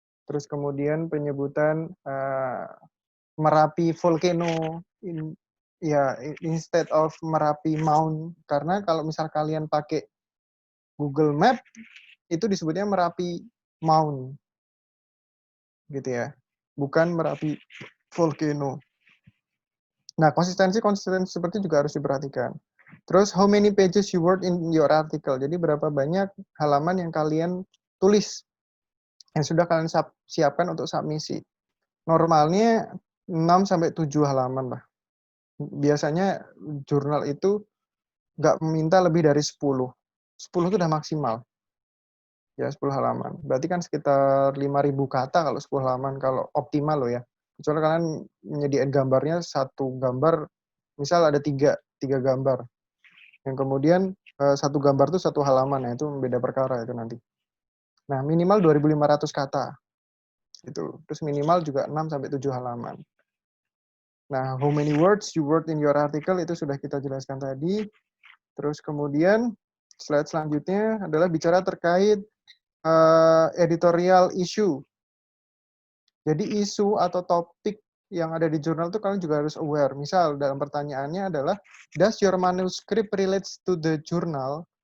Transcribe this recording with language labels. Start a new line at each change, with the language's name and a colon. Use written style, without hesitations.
Indonesian: Terus kemudian penyebutan Merapi volcano, instead of Merapi Mount, karena kalau misal kalian pakai Google Map, itu disebutnya Merapi Mount, gitu ya, bukan Merapi volcano. Nah, konsistensi seperti juga harus diperhatikan. Terus,
English: how many pages you wrote in your article?
Indonesian: Jadi, berapa banyak halaman yang kalian tulis, yang sudah kalian siapkan untuk submisi. Normalnya 6-7 halaman lah. Biasanya jurnal itu nggak meminta lebih dari 10. 10 itu udah maksimal. Ya, 10 halaman. Berarti kan sekitar 5.000 kata kalau 10 halaman, kalau optimal loh ya. Kecuali kalian menyediakan gambarnya, satu gambar, misal ada tiga gambar. Yang kemudian satu gambar itu satu halaman, ya itu beda perkara itu nanti. Nah, minimal 2.500 kata. Itu. Terus minimal juga 6-7 halaman.
English: Nah, how many words you wrote in your article
Indonesian: itu sudah kita jelaskan tadi. Terus kemudian slide selanjutnya adalah bicara terkait editorial issue. Jadi isu atau topik yang ada di jurnal itu kalian juga harus aware. Misal dalam pertanyaannya adalah,
English: does your manuscript relates to the journal?